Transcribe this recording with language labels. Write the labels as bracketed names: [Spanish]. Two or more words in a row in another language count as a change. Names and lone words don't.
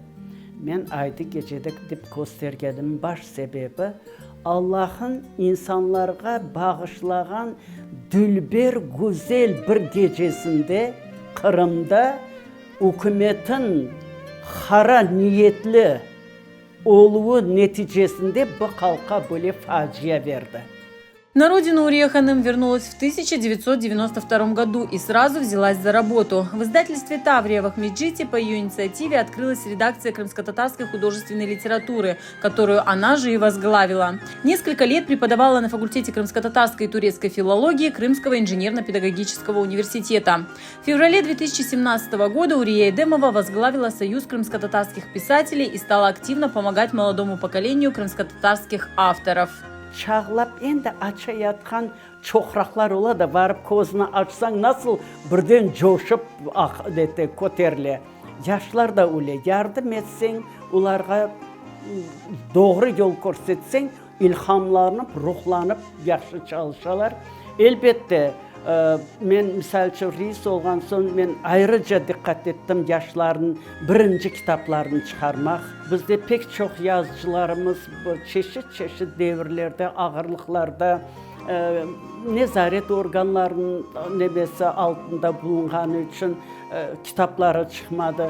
[Crimean Tatar] Ben Aydın Gece'de dep göstergenim baş sebebi Allah'ın insanlara bağışlayan dülber güzel bir gecesinde Kırım'da hükümetin hara niyetli olduğu neticesinde bu halka böyle facia verdi. [Russian] На родину Урия Ханым вернулась в 1992 году и сразу взялась за работу. В издательстве «Таврия» в Ахмеджите по ее инициативе открылась редакция крымско-татарской художественной литературы, которую она же и возглавила. Несколько лет преподавала на факультете крымско-татарской и турецкой филологии Крымского инженерно-педагогического университета. В феврале 2017 года Урия Эдемова возглавила Союз крымско-татарских писателей и стала активно помогать молодому поколению крымско-татарских авторов. [Crimean Tatar] Çağlap endi aça yatkan çoxraqlar ola da varıp kozunu açsan nasıl birden coşup koterle. Yaşlar da öyle yardım etsen, onlara doğru yol göstersen, ilhamlanıp, ruhlanıp yaxşı çalışalar. Elbette men misal üçün reis olğan son men ayrıca dikkat ettim yaşların birinci kitaplarını çıkarmak. Bizde pek çok yazıcılarımız çeşit devirlerde, ağırlıklarda nezaret organlarının nebesi altında bulunğanı için kitapları çıkmadı.